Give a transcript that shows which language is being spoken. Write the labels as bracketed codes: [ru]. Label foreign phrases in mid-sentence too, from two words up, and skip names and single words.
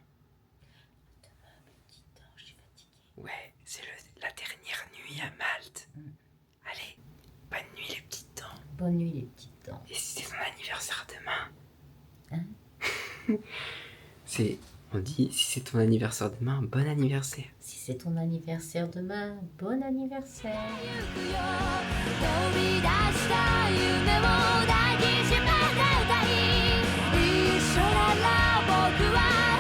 [fr] Ouais, c'est la dernière nuit à Malte. Allez, bonne nuit les petites dents. Bonne nuit les petites dents. Et si c'est ton anniversaire demain? Hein? On dit, si c'est ton anniversaire demain, bon anniversaire. Si c'est ton anniversaire demain, bon anniversaire. [ja] 飛び出した夢を抱きしめてたい一緒なら僕は